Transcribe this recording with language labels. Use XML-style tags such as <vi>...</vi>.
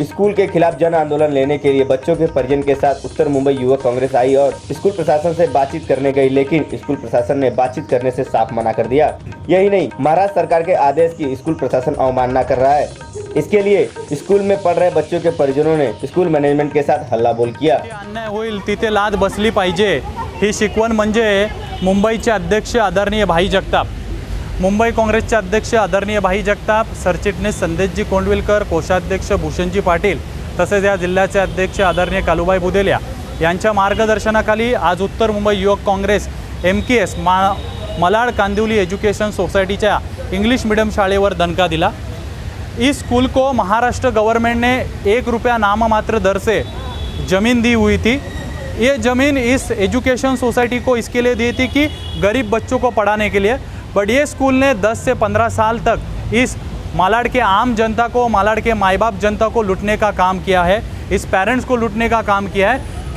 <hi>School के खिलाफ जन आंदोलन लेने के लिए बच्चों के परिजन के साथ उत्तर मुंबई युवक कांग्रेस आई और स्कूल प्रशासन से बातचीत करने गई, लेकिन स्कूल प्रशासन ने बातचीत करने से साफ मना कर दिया। यही नहीं, महाराष्ट्र सरकार के आदेश की स्कूल प्रशासन अवमानना कर रहा है। इसके लिए स्कूल में पढ़ रहे बच्चों के परिजनों ने स्कूल मॅनेजमेंट के साथ हल्लाबोल किया।</hi> <mr>अन्याय होईल तिथे लाद बसली पाहिजे ही शिकवण म्हणजे मुंबईचे अध्यक्ष आदरणीय भाई जगताप, मुंबई काँग्रेसचे अध्यक्ष आदरणीय भाई जगताप, सरचिटणीस संदेशजी कोंडविलकर, कोषाध्यक्ष भूषणजी पाटील तसेच या जिल्ह्याचे अध्यक्ष आदरणीय कालूबाई बुदेल्या यांच्या मार्गदर्शनाखाली आज उत्तर मुंबई युवक Congress MKES Malad Kandivali education सोसाइटीच्या English medium शाळेवर दणका दिला।</mr> <hi>इस स्कूल को महाराष्ट्र गवर्नमेंट ने 1 रुपया नाम मात्र दर से ज़मीन दी हुई थी। ये ज़मीन इस एजुकेशन सोसाइटी को इसके लिए दी थी कि गरीब बच्चों को पढ़ाने के लिए, बट ये स्कूल ने 10 से 15 साल तक इस मालाड के आम जनता को, मालाड के माई बाप जनता को लूटने का काम किया है, इस पेरेंट्स को लूटने का काम किया है।</hi>